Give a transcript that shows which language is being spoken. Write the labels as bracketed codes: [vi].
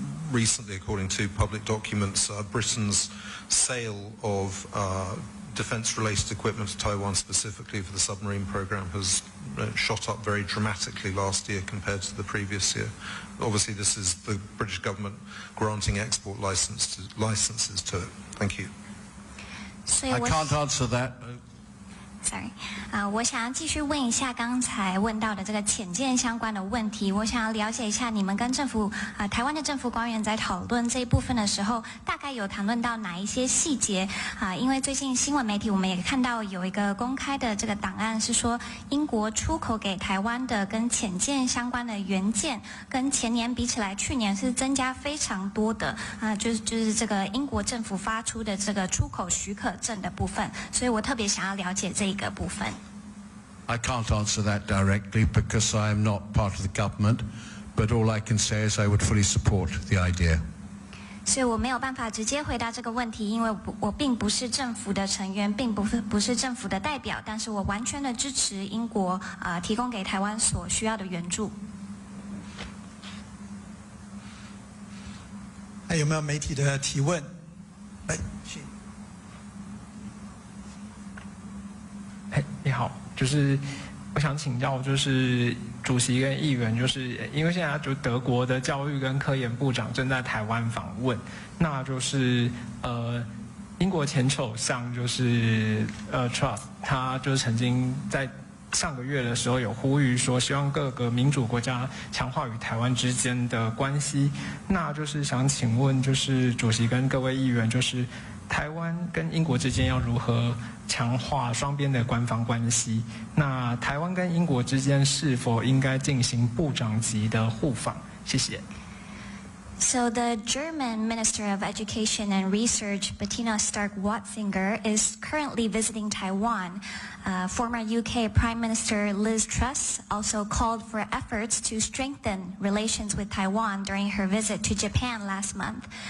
[en] Recently, according to public documents, Britain's sale of defence-related equipment to Taiwan specifically for the submarine program has shot up very dramatically last year compared to the previous year. Obviously, this is the British government granting export licenses to it. Thank you. I can't answer that. [zh] Sorry， 我想要继续问一下刚才问到的这个潜舰相关的问题。我想要了解一下你们跟台湾的政府官员在讨论这一部分的时候，大概有谈论到哪一些细节因为最近新闻媒体我们也看到有一个公开的这个档案，是说英国出口给台湾的跟潜舰相关的元件，跟前年比起来，去年是增加非常多的就是这个英国政府发出的这个出口许可证的部分，所以我特别想要了解这一个部分。 I can't answer that directly because I am not part of the government, but all I can say is I would fully support the idea. 所以我没有办法直接回答这个问题，因为我并不是政府的成员，并不是政府的代表，但是我完全的支持英国提供给台湾所需要的援助。还有没有媒体的提问？你好，就是我想请教，就是主席跟议员，就是因为现在就德国的教育跟科研部长正在台湾访问，那就是英国前首相就是Truss， 他就是曾经在上个月的时候有呼吁说，希望各个民主国家强化与台湾之间的关系。那就是想请问，就是主席跟各位议员，就是台湾跟英国之间要如何强化双边的官方关系？那台湾跟英国之间是否应该进行部长级的互访？谢谢。 [en] So the German Minister of Education and Research, Bettina Stark-Watzinger, is currently visiting Taiwan. Former UK Prime Minister Liz Truss also called for efforts to strengthen relations with Taiwan during her visit to Japan last month.